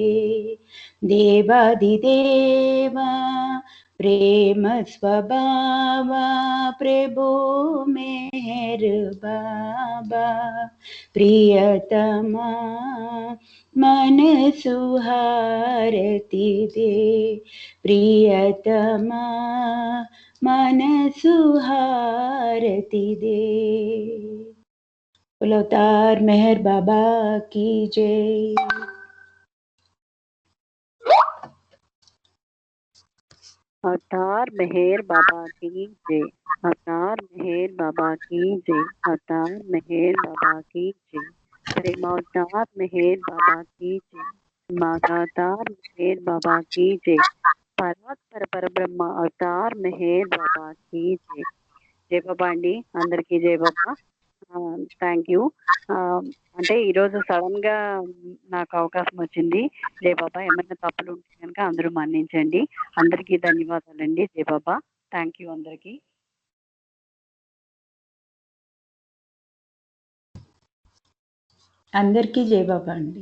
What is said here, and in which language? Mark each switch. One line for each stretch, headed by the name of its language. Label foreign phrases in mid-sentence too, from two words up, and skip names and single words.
Telugu: దేవాదిదేవా ప్రేమ స్వభావా ప్రభు మెహర్ బాబా. ప్రియతమా మనసు హారతి దే. ప్రియతమా మనసు హారతి దే.
Hindi: बोलो अवतार मेहर बाबा की जय. अवतार मेहर बाबा की जय. अवतार मेहर बाबा की जय. अवतार मेहर बाबा की जय. प्रेम अवतार मेहर बाबा की जय. अवतार मेहर बाबा की जय.
Telugu: పరాత్పర పరబ్రహ్మ అవతార్ మెహర్ బాబా
Hindi: की जय.
Telugu: జై బాబా అండి, అందరికీ జై బాబా.
English: Thank you.
Telugu: అంటే ఈరోజు సడన్ గా నాకు అవకాశం వచ్చింది. జై బాబా. ఏమైనా తప్పులు ఉంటే కనుక అందరూ మన్నించండి. అందరికీ ధన్యవాదాలండి. జై బాబా.
English: Thank you
Telugu: అందరికీ. అందరికీ జై బాబా అండి.